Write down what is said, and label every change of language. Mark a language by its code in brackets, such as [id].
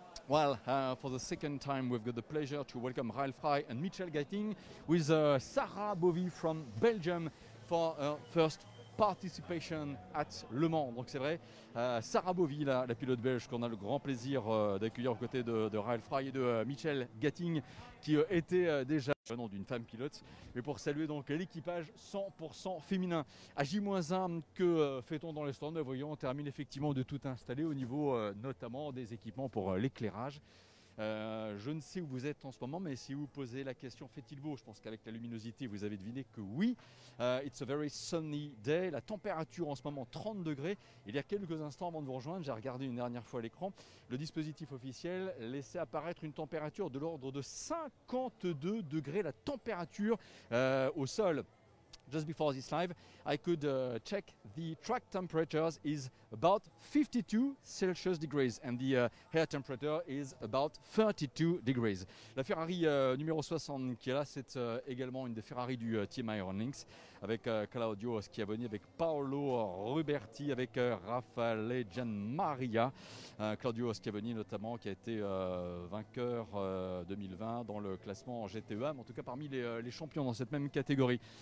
[en] Well, for the second time, we've got the pleasure to welcome Ralph Fry and Mitchell Gating with Sarah Bovy from Belgium for first participation at Le Mans. [fr] Donc c'est vrai, Sarah Bovy, la pilote belge qu'on a le grand plaisir d'accueillir aux côtés de Ralph Fry et de Mitchell Gating qui était déjà le nom d'une femme pilote, mais pour saluer donc l'équipage 100% féminin. À J-1, que fait-on dans les stands? Voyons, on termine effectivement de tout installer au niveau notamment des équipements pour l'éclairage. Je ne sais où vous êtes en ce moment, mais si vous posez la question fait-il beau, je pense qu'avec la luminosité vous avez deviné que oui. [en] It's a very sunny day. [fr] La température en ce moment 30 degrés. Il y a quelques instants avant de vous rejoindre, j'ai regardé une dernière fois l'écran, le dispositif officiel laissait apparaître une température de l'ordre de 52 degrés, la température au sol. [en] Just before this live, I could check the track temperatures is about 52 Celsius degrees and the air temperature is about 32 degrees. [fr] La Ferrari numéro 60 qui est là, c'est également une des Ferrari du Team Iron Lynx avec Claudio Schiavoni, avec Paolo Ruberti, avec Raffaele Gianmaria. Claudio Schiavoni notamment qui a été vainqueur 2020 dans le classement GTEA, mais en tout cas parmi les champions dans cette même catégorie.